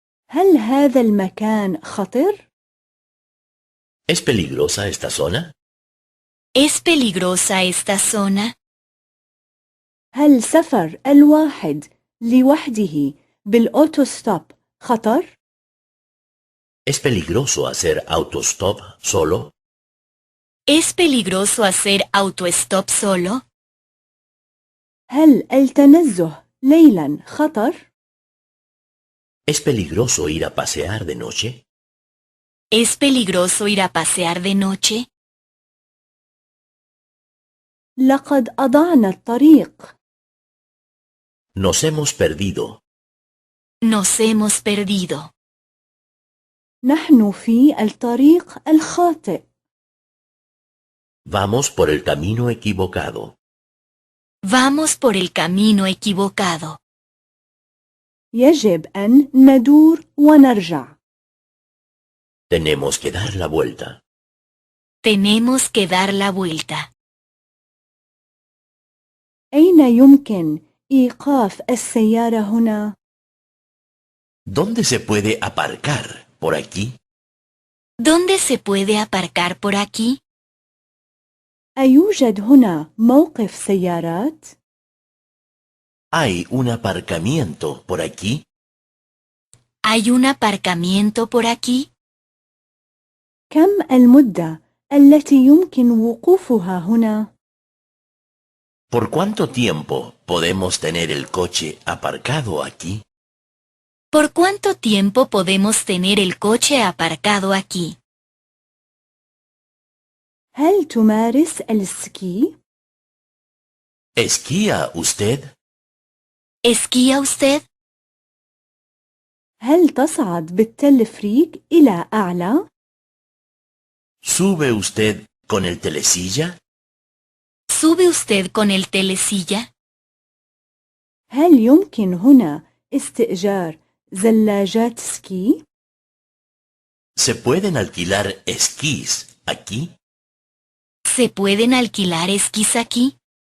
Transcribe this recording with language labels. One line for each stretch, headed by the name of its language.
Arabic: هل هذا المكان خطر؟
Spanish: ¿Es peligrosa esta zona? ¿Es peligrosa esta zona?
Arabic: هل سفر الواحد لوحده بالأوتوستوب خطر؟
Spanish: ¿Es peligroso hacer autostop solo? ¿Es peligroso hacer autostop solo?
Arabic: هل التنزه ليلا خطر؟
Spanish: ¿Es peligroso ir a pasear de noche? ¿Es peligroso ir a pasear de noche?
Arabic: لقد أضعنا الطريق.
Spanish: Nos hemos perdido. Nos hemos perdido.
Arabic: نحن في الطريق الخاطئ.
Spanish: Vamos por el camino equivocado. Vamos por el camino equivocado.
Arabic: يجب أن ندور ونرجع.
Spanish: Tenemos que dar la vuelta. Tenemos que dar la vuelta.
Arabic: أين يمكن إيقاف السيارة هنا؟
Spanish: ¿Dónde se puede aparcar? ¿Por aquí? ¿Dónde se puede aparcar por aquí?
Arabic: أيوجد هنا موقف سيارات؟
Spanish: ¿Hay un aparcamiento por aquí? ¿Hay un aparcamiento por aquí?
Arabic: كم المدة التي يمكن وقوفها هنا؟
Spanish: ¿Por cuánto tiempo podemos tener el coche aparcado aquí? ¿Por cuánto tiempo podemos tener el coche aparcado aquí?
Arabic: هل تمارس السكي؟
Spanish: ¿Esquía usted? ¿Esquía usted?
Arabic: هل تصعد بالتلفريك إلى أعلى؟
Spanish: ¿Sube usted con el telesilla? ¿Sube usted con el telesilla?
Arabic: هل يمكن هنا استئجار زلاجات سكي؟
Spanish: ¿Se pueden alquilar esquís aquí? ¿Se pueden alquilar esquís aquí?